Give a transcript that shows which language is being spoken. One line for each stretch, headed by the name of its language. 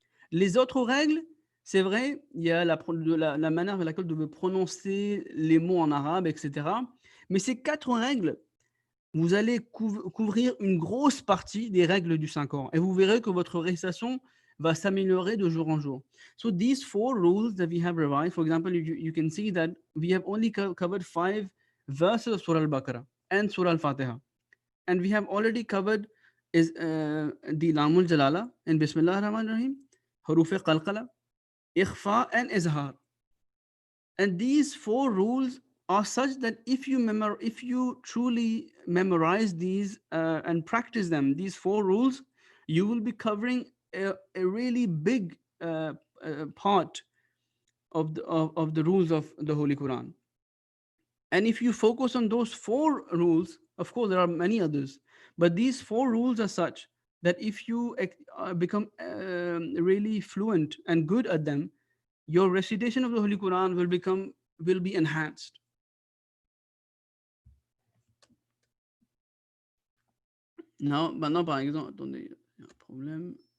French: Les autres règles, c'est vrai, il y a la manière avec laquelle vous devez prononcer les mots en arabe, etc. Mais ces 4 règles, vous allez couvrir une grosse partie des règles du 5 ans. Et vous verrez que votre récitation va s'améliorer de jour en jour.
English: So these 4 rules that we have revised, for example, you can see that we have only covered 5 verses of Surah Al-Baqarah and Surah Al-Fatiha. And we have already covered the Lamul Jalala and Bismillah ar-Rahman ar-Rahim, Huruf Qalqala, Ikhfa and Izhar. And these 4 rules are such that if you truly memorize these and practice them, these 4 rules, you will be covering a really big part of the rules of the Holy Quran. And if you focus on those 4 rules, of course there are many others, but these 4 rules are such that if you become really fluent and good at them, your recitation of the Holy Quran will be enhanced.
French: Maintenant, par exemple, attendez, il y a un problème.